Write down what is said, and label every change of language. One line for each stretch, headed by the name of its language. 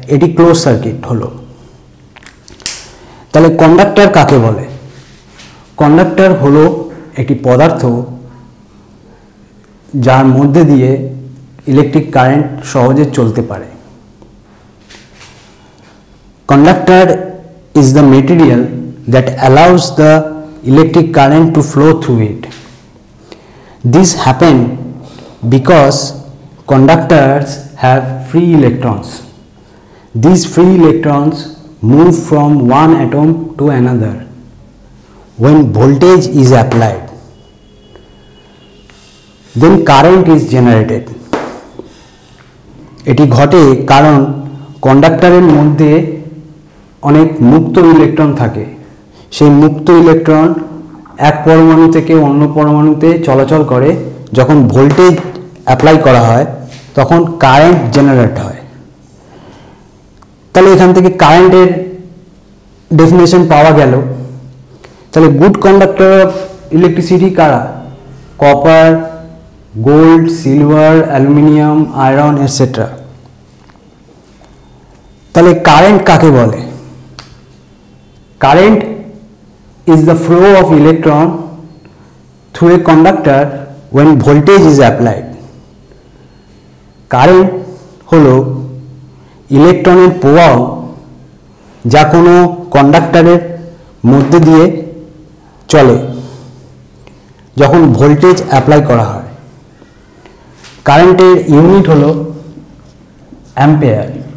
Bangla: এটি close circuit হলো। তাহলে কন্ডাক্টর কাকে বলে? কন্ডাক্টর হলো একটি পদার্থ যার মধ্যে দিয়ে ইলেকট্রিক কারেন্ট সহজে চলতে পারে।
English: Conductor is the material that allows the electric current to flow through it. This happens because conductors have free electrons. These free electrons move from one atom to another when voltage is applied. Then current is generated.
Bangla: এটি ঘটে কারণ কন্ডাক্টরের মধ্যে অনেক মুক্ত electron থাকে। সেই মুক্ত electron এক পরমাণু থেকে অন্য পরমাণুতে চলাচল করে। যখন ভোল্টেজ অ্যাপ্লাই করা হয় তখন কারেন্ট জেনারেট হয়। তাহলে এখান থেকে কারেন্টের ডেফিনেশন পাওয়া গেল। তাহলে গুড কন্ডাক্টর অফ ইলেকট্রিসিটি কারা? Copper, gold, silver, aluminium, iron etcetera. তাহলে কারেন্ট কাকে বলে?
English: Current is the flow of electron through a conductor when voltage is applied.
Bangla: Current হলো ইলেকট্রনের প্রবাহ যা কোনো কন্ডাক্টরের মধ্যে দিয়ে চলে যখন ভোল্টেজ অ্যাপ্লাই করা হয়। কারেন্টের ইউনিট হলো অ্যাম্পিয়ার।